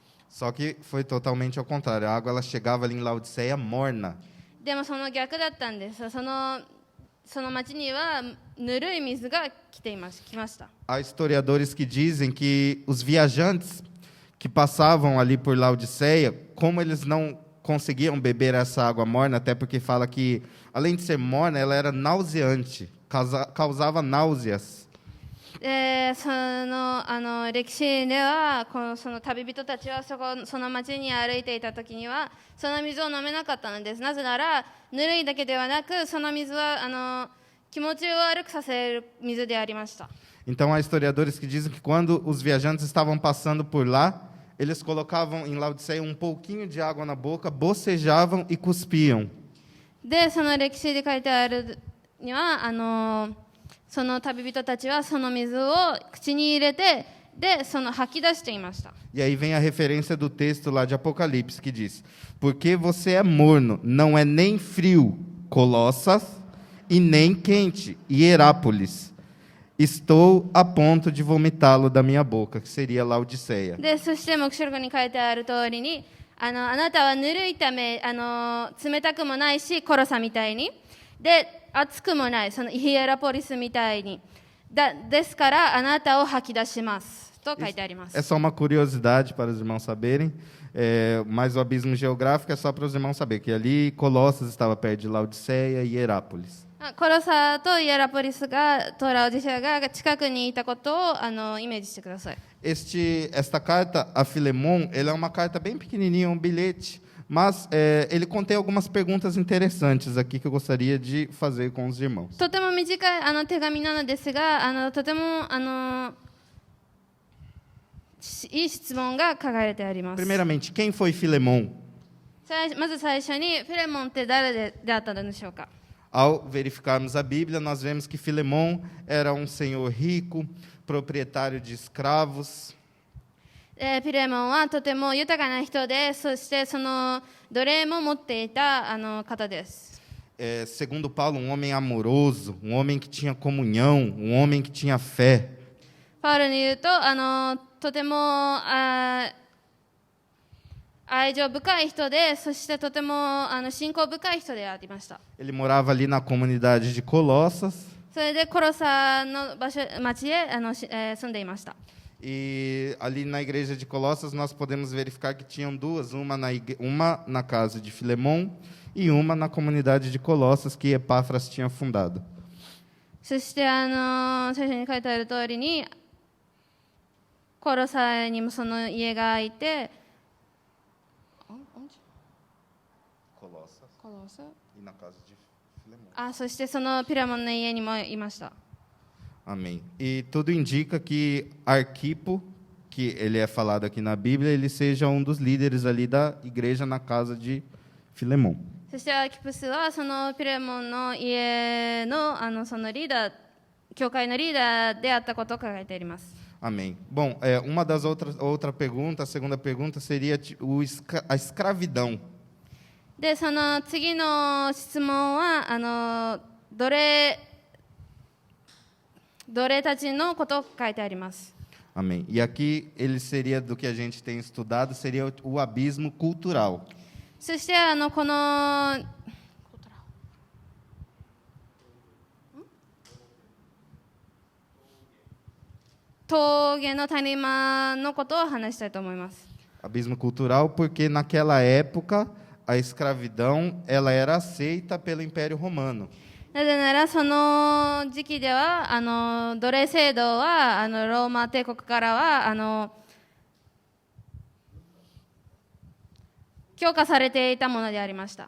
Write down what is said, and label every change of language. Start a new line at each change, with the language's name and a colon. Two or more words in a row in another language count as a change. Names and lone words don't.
Portuguese: Só que foi totalmente ao contrário. A água ela chegava ali em Laodiceia morna.
Japanese: でもその逆だったんです。その町にはぬるい水が来ました。
Portuguese: Há historiadores que dizem que os viajantes que passavam ali por Laodiceia, como eles não conseguiam beber essa água morna, até porque fala que, além de ser morna, ela era nauseante, causava náuseas.
Japanese: その歴史ではその旅人たちはその町に歩いていた時にはその水を飲めなかったのです。なぜならぬるいだけではなくその水は気持ちを悪くさせる水でありました。
Portuguese: Então há historiadores que dizem que quando os viajantes estavam passando por lá, eles colocavam em Laodiceia um pouquinho de água na boca, bocejavam e cuspiam.
Japanese: でその歴史で書いてあるにはその旅人たちはその水を口に入れてでその吐き出していました。
Portuguese: E aí vem a referência do texto lá de Apocalipse que diz: porque você é morno, não é nem frio, Colossas, e nem quente, Hierápolis. Estou a ponto de vomitá-lo da minha boca, que seria Laodiceia.
Japanese: でそして黙示録に書いてある通りにあなたはぬるいため冷たくもないしコロサみたいにで熱くもないそのヒエラポリスみたいにですからあなたを吐き出しますと書いてあります。
Portuguese: É só uma curiosidade para os irmãos saberem, mas o abismo geográfico é só para os irmãos saberem que ali Colossas estava perto de Laodiceia e Herápolis.
Japanese: コロサとイエラポリスとラオディシアが近くにいたことをイメージしてください。
Portuguese: Esta carta a Filemon, ela é uma carta bem pequenininha, um bilhete, mas ele contém algumas perguntas interessantes aqui que eu gostaria de fazer com os irmãos.
Japanese: とても短い手紙なのですがとてもいい質問が書かれてあります。
Portuguese: Primeiramente, quem foi Filemon?
Japanese: まず最初にフィレモンって誰であったのでしょうか。
Portuguese: Ao verificarmos a Bíblia, nós vemos que Filemon era um senhor rico, proprietário de escravos.
Japanese: ピレモンはとても豊かな人で、そしてその奴隷も持っていた方です。
Portuguese: Segundo Paulo, um homem amoroso, um homem que tinha comunhão, um homem que tinha fé.
Japanese: パウロに言うととても愛情深い人で、そしてとても信仰深い人でありました。
Portuguese: Ele morava ali na comunidade de Colossas.
Japanese: それでコロサの町へ住んでいました。
Portuguese: E ali na igreja de Colossas nós podemos verificar que tinham duas, uma na casa de Filemon e uma na comunidade de Colossas que Epáfras tinha fundado.
Japanese: そして聖書に書いてある通りにコロサにもその家がいて、
Portuguese: E na casa de Filemon.
Japanese: そしてそのピラモンの家にもいました。
Portuguese: Amém. E tudo indica que Arquipo, que ele é falado aqui na Bíblia, ele seja um dos líderes ali da igreja na casa de Filemon.
Japanese: そしてアーキプスはそのピレモンの家のそのリーダー、教会のリーダーであったことを考えております。
Portuguese: Amém. Bom, uma das outra pergunta, a segunda pergunta seria a escravidão.
Japanese: でその次の質問は奴隷たちのことを書いてあります。
Portuguese: Amém. E aqui ele seria do que a gente tem estudado, seria o abismo cultural.
Japanese: そしてこの峠の谷間のことを話したいと思います。
Portuguese: Abismo cultural porque naquela época a escravidão ela era aceita pelo Império Romano.
Japanese: なぜならその時期では奴隷制度はローマ帝国からは強化されていたものでありました。